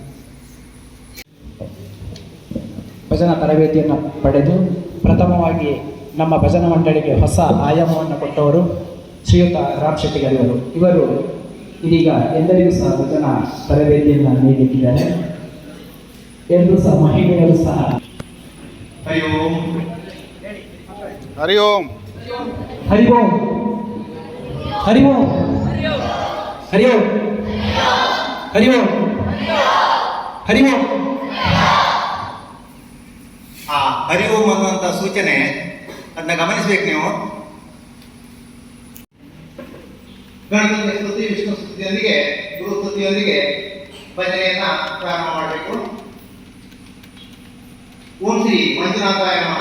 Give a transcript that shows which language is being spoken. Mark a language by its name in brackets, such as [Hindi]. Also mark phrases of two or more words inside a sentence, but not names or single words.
[Kannada] ಭಜನಾ ತರಬೇತಿಯನ್ನು ಪಡೆದು ಪ್ರಥಮವಾಗಿ ನಮ್ಮ ಭಜನಾ ಮಂಡಳಿಗೆ ಹೊಸ ಆಯಾಮವನ್ನು ಕೊಟ್ಟವರು ಶ್ರೀಯುತ ರಾಮ್ ಶೆಟ್ಟಿಗರಿವರು. ಇವರು ಇದೀಗ ಎಲ್ಲರಿಗೂ ಸಹ ಭಜನಾ ತರಬೇತಿಯನ್ನು ನೀಡಲಿಕ್ಕಿದ್ದಾರೆ. ಎಲ್ಲರೂ ಸಹ ಮಹಿಳೆಯರು ಸಹ [Sanskrit] ಹರಿ ಓಂ ಹರಿ ಓಂ ಹರಿ ಓಂ ಹರಿ ಓಂ ಹರಿ ಓಂ ಹರಿ ಓಂ ಹರಿ ಓಂ. [Kannada] ಆ [Sanskrit] ಹರಿ ಓಂ [Kannada] ಅನ್ನುವಂಥ ಸೂಚನೆ ಅದನ್ನ ಗಮನಿಸಬೇಕು ನೀವು. ಗಣಪತಿಯ ಸ್ತುತಿ, ವಿಷ್ಣು ಸ್ತುತಿಯೊಂದಿಗೆ, ಗುರು ಸ್ತುತಿಯೊಂದಿಗೆ ಭಜನೆಯನ್ನ ಪ್ರಾರಂಭ ಮಾಡಬೇಕು. [Sanskrit] ಓಂ ಶ್ರೀ ಮಂಜುನಾಥಾಯ ನಮಃ.